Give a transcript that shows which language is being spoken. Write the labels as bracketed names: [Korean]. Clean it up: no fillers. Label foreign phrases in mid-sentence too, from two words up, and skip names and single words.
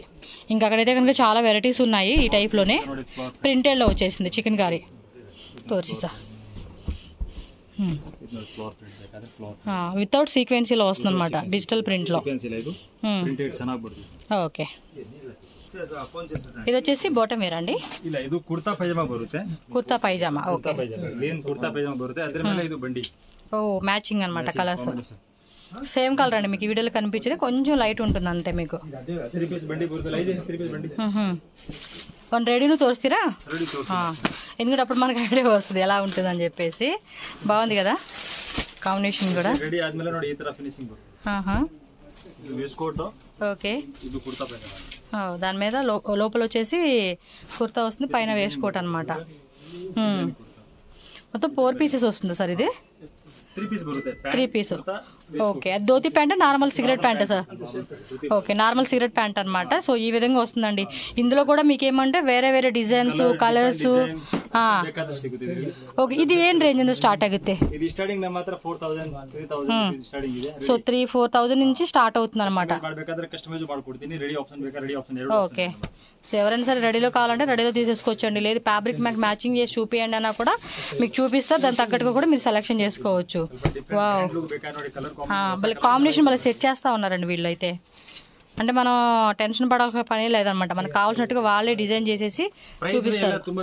[Telugu] ఇంకా అక్కడైతే కనుక చాలా వెరైటీస్ ఉన్నాయి ఈ టైప్లోనే. ప్రింటెడ్లో వచ్చేసింది చికెన్ కర్రీ తోర్సిసా, వితౌట్ సీక్వెన్సీలో వస్తుంది అనమాట, [English] digital print [Telugu] లో. ఓకే ఇది వచ్చేసి [English] bottom wear [Telugu] అండి. [Kannada] ಇಲ್ಲ ಇದು ಕುರ್ತಾ ಪೈಜಾಮಾ ಬರುತ್ತೆ. [Telugu] కుర్తా పైజామా ఓకే, [Kannada] ಪ್ಲೇನ್ ಕುರ್ತಾ ಪೈಜಾಮಾ ಬರುತ್ತೆ. ಅದರ ಮೇಲೆ ಇದು ಬಂಡಿ. [Telugu] ఓ మ్యాచింగ్ అనమాట కలర్స్. [English] same colour [Telugu] అండి, మీకు ఈ వీడియోలో కనిపించేది కొంచెం లైట్ ఉంటుంది అంతే. మీకు [Kannada] 3 పీస్ ಬಂಡಿ ಬರುತ್ತೆ, 3 పీస్ ಬಂಡಿ. [Telugu] వన్ రెడీను తోరుస్తారా? ఎందుకంటే అప్పుడు మనకు ఐడియా వస్తుంది ఎలా ఉంటుంది అని చెప్పేసి. బాగుంది కదా కాంబినేషన్ కూడా. [Kannada] రెడీ ఆద్ಮೇಲೆ ನೋಡಿ ಈ ತರ ಫಿನಿಶಿಂಗ್ ಇದು వేసుకోట్. [Telugu] ఓకే ఇది కుర్తా పైజామా. దాని మీద లోపల వచ్చేసి కుర్తా వస్తుంది, పైన వేసుకోట్ అనమాట. మొత్తం 4 పీసెస్ వస్తుంది సార్ ఇది. [Kannada] 3 ಪೀಸ್ ಬರುತ್ತೆ. [Telugu] 3 పీస్ ఓకే. అది [English] dhoti pant, normal cigarette pant [Telugu] సార్? ఓకే [English] normal cigarette pant [Telugu] అనమాట. సో ఈ విధంగా వస్తుందండి. ఇందులో కూడా మీకు ఏమంటే వేరే వేరే డిజైన్స్, కలర్స్. ఓకే ఇది ఏం రేంజ్ నుంచి స్టార్ట్ ఆಗುತ್ತೆ? ఇది స్టార్టింగ్ మాత్రం 4000 3000 స్టార్టింగ్ ಇದೆ. సో 3-4,000 నుంచి స్టార్ట్ అవుతుంది అనమాట. [Kannada] ಬೇಕಾದ್ರೆ ಕಸ್ಟಮೈಸ್ ಮಾಡ್ಕೊಡ್ತೀನಿ. [English] ready option ಬೇಕಾ ready option [Telugu] ఓకే. సో ఎవరైనా సరే రెడీలో కావాలంటే రెడీలో తీసేసుకోవచ్చండి. లేదు ఫ్యాబ్రిక్ మాకు మ్యాచింగ్ చేసి చూపియండి అన్నా కూడా మీకు చూపిస్తారు. దాని తగ్గట్టుగా కూడా మీరు సెలెక్షన్ చేసుకోవచ్చు. వావ్ కాంబినేషన్ మళ్ళీ సెట్ చేస్తా ఉన్నారండి వీళ్ళు అయితే. అంటే మనం టెన్షన్ పడాల్సిన పని లేదనమాట, మనకు కావాల్సినట్టుగా వాళ్ళే డిజైన్ చేసేసి చూపిస్తారు.